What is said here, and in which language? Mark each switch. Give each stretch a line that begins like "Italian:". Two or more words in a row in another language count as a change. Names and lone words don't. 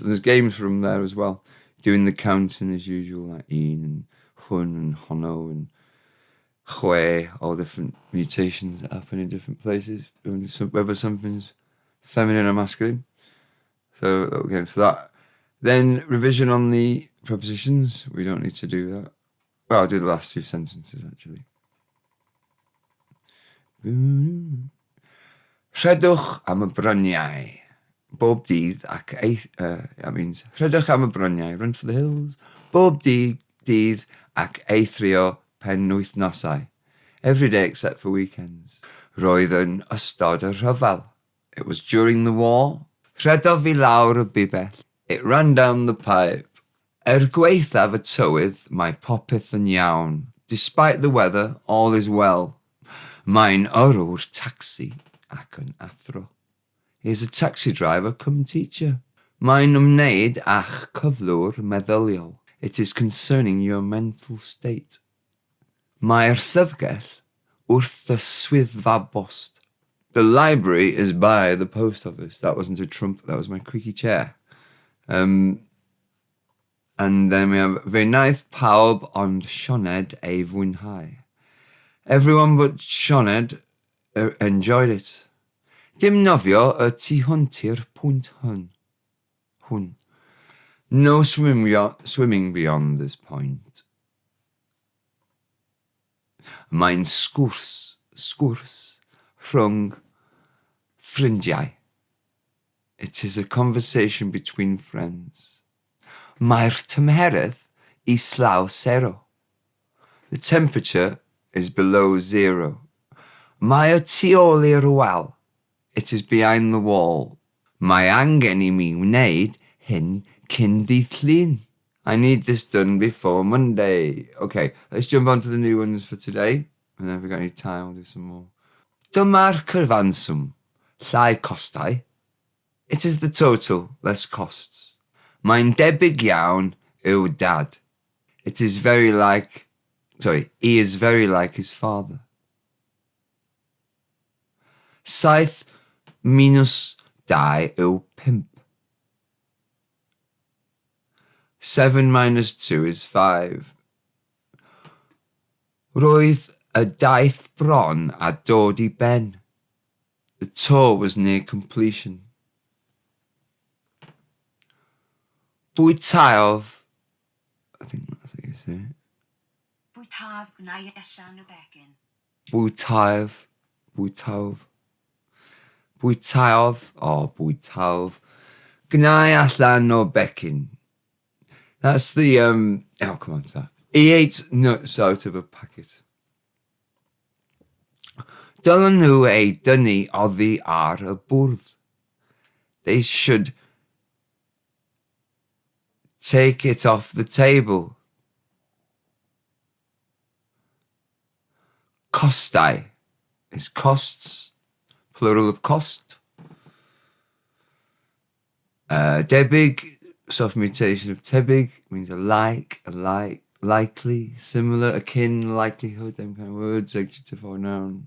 English: There's games from there as well. Doing the counting as usual, like een and hun and hono and chwe, all different mutations that happen in different places, whether something's feminine or masculine. So little games for that. Then revision on the prepositions. We don't need to do that. Well, I'll do the last 2 sentences actually.
Welsh: Rhedwch am y bryniau, bob dydd ac
English: that means,
Welsh: rhedwch am y bryniau,
English: run for the hills,
Welsh: bob dydd ac eithrio penwythnosau,
English: every day except for weekends.
Welsh: Roedd yn ystod y rhyfel.
English: It was during the war.
Welsh: Rhedodd fi lawr y bibell.
English: It ran down the pipe.
Welsh: Gwaethaf y tywydd, mae popeth yn iawn.
English: Despite the weather, all is well.
Welsh: Mae'n yrwr taxi ac yn athro.
English: He's a taxi driver cum teacher.
Welsh: Mae'n ymwneud a'ch cyflwr meddyliol.
English: It is concerning your mental state.
Welsh: Mae'r llyfrgell wrth y swyddfa bost.
English: The library is by the post office. That wasn't a trump, that was my creaky chair. And then we have,
Welsh: fe wnaeth pawb ond Sioned ei fwynhau.
English: Everyone but Sioned enjoyed it.
Welsh: Dim nofio y tu hwnti'r pwynt hwn.
English: No swimming beyond this point.
Welsh: Mae'n sgwrs rhwng ffrindiau.
English: It is a conversation between friends.
Welsh: Mae'r tymheredd islaw 0.
English: The temperature is below 0.
Welsh: Mae o tu ôl i'r wal.
English: It is behind the wall.
Welsh: Mae angen I mi wneud hyn cyn ddydd Llun.
English: I need this done before Monday. Okay, let's jump on to the new ones for today. And then if we've got any time, we'll do some more.
Welsh: Dyma'r cyfanswm. Llai costau.
English: It is the total, less costs.
Welsh: Mae'n debyg iawn yw dad.
English: He is very like his father.
Welsh: 7 minus 2 yw 5.
English: 7 minus 2 is 5.
Welsh: Roedd y daith bron a dod I ben.
English: The tour was near completion. Bwytaodd, I think that's how you say it.
Welsh: Bwytaodd gwneud allan o becyn. Bwytaodd, gnau allan o becyn.
English: That's the, oh, come on to that. He ate nuts out of a packet.
Welsh: Dylen nhw ei dynnu oddi ar y bwrdd.
English: They should take it off the table. Costau is costs, plural of cost. Debyg, soft mutation of tebyg, means a like, likely, similar, akin, likelihood, them kind of words, adjective or noun.